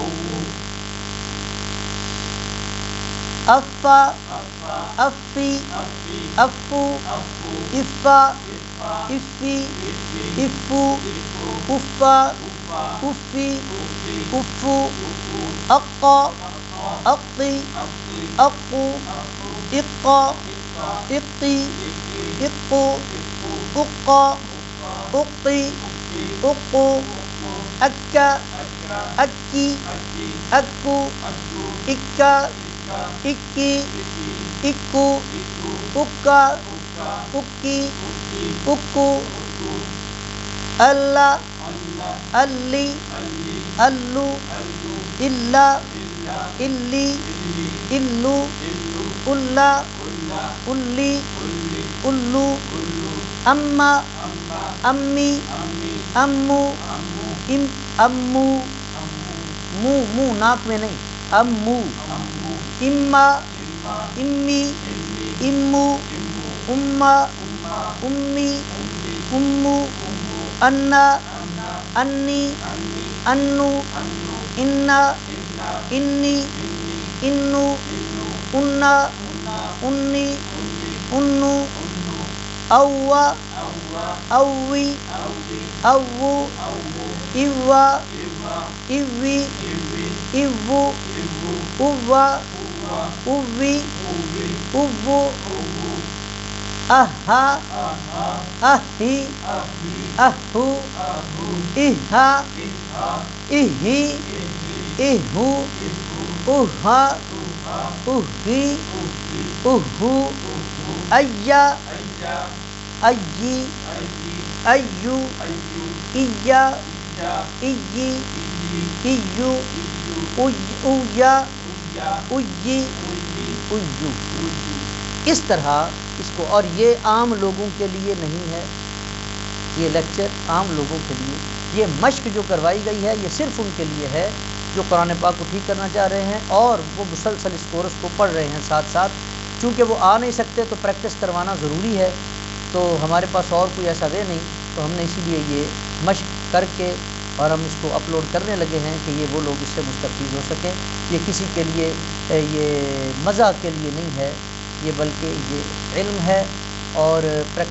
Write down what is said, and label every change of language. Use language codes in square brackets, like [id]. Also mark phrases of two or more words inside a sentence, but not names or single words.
[ur] افا افی افو افا افی افو افا افی افو. اقا اقی اقو اقا اقی اقو اقا اقی اقو. اکا اکی اکو اکا اکی اکو اکا اکی اکو. اللہ الی الو الا الی الو الا الی الو. اما امی امو ام امو مو مو ناک میں نہیں، امو. اما امی امو اما امی امو. انا انی انو انا انی انو انا انی انو. اوا اوی اوو اوا اوی اوو اوا اوی اوو. اہا اہی اہو اہا اہی اہو اہا اہی اہو. ایا ائی ایو ایا ایی ایو اویا اوی اویو، اس طرح اس کو، اور یہ عام لوگوں کے لیے نہیں ہے، یہ لیکچر عام لوگوں کے لیے، یہ مشق جو کروائی گئی ہے یہ صرف ان کے لیے ہے جو قرآن پاک کو ٹھیک کرنا چاہ رہے ہیں اور وہ مسلسل اس کورس کو پڑھ رہے ہیں ساتھ ساتھ، چونکہ وہ آ نہیں سکتے تو پریکٹس کروانا ضروری ہے، تو ہمارے پاس اور کوئی ایسا وے نہیں، تو ہم نے اسی لیے یہ مشق کر کے اور ہم اس کو اپلوڈ کرنے لگے ہیں کہ یہ وہ لوگ اس سے مستفید ہو سکیں، یہ کسی کے لیے یہ مزہ کے لیے نہیں ہے، یہ بلکہ یہ علم ہے اور پریکٹس کے لیے ہے۔